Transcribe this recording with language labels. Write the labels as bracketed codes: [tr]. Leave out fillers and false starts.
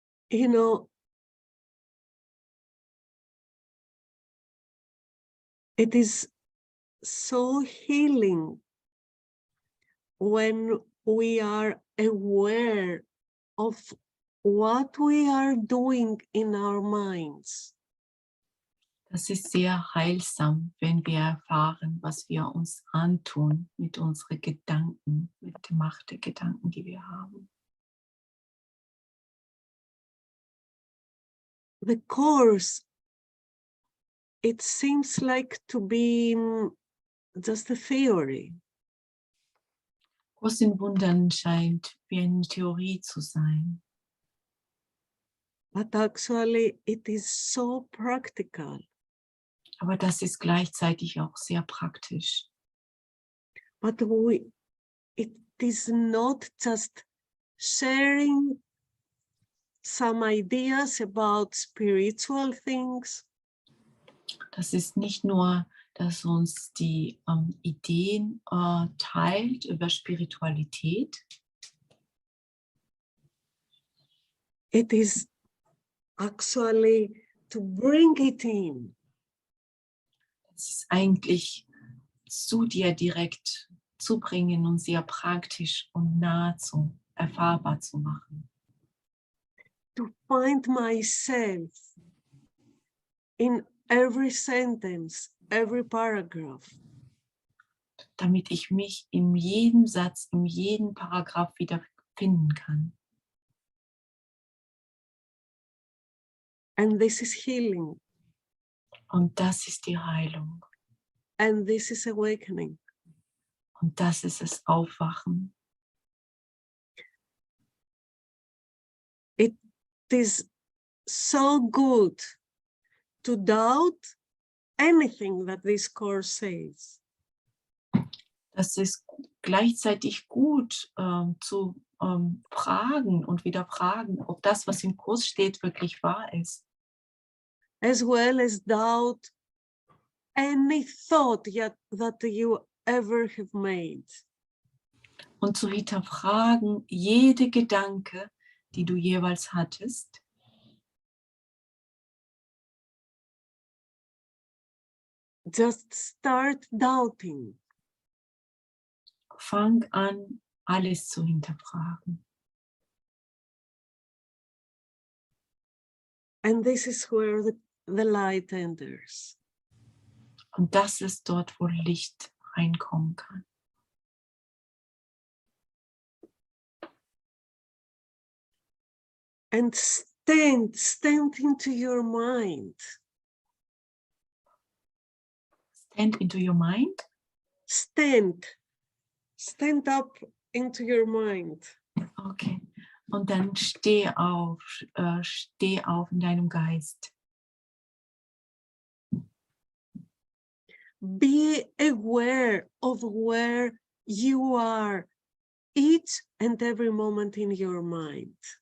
[en] You know, it is so healing when we are aware of what we are doing in our minds. [de] Das ist sehr heilsam, wenn wir erfahren, was wir uns antun mit unseren Gedanken, mit der Macht der Gedanken, die wir haben. [en] The Course, it seems like to be just a theory. [de] Kurs in Wundern scheint wie eine Theorie zu sein. [en] But actually it is so practical. [de] Aber das ist gleichzeitig auch sehr praktisch. [en] But it is not just sharing some ideas about spiritual things. [de] Das ist nicht nur, dass uns die Ideen teilt über Spiritualität. [en] It is actually to bring it in. [de] Es ist eigentlich zu dir direkt zu bringen und sehr praktisch und nahezu erfahrbar zu machen. [en] To find myself in every sentence, every paragraph. [de] Damit ich mich in jedem Satz, in jedem Paragraph wiederfinden kann. [en] And this is healing. [de] Und das ist die Heilung. [en] And this is awakening. [de] Und das ist das Aufwachen. [en] It is so good to doubt anything that this course says. [de] Das ist gleichzeitig gut zu fragen und wieder fragen, ob das, was im Kurs steht, wirklich wahr ist. [en] As well as doubt any thought that you ever have made. [de] Und zu hinterfragen jede Gedanke, die du jeweils hattest. [en] just start doubting. [de] Fang an, alles zu hinterfragen. [en] And this is where the light enters. [de] Und das ist dort, wo Licht reinkommen kann. [en] And stand into your mind. Stand into your mind. Stand up into your mind. Okay. [de] Und dann steh auf in deinem Geist. [en] Be aware of where you are each and every moment in your mind.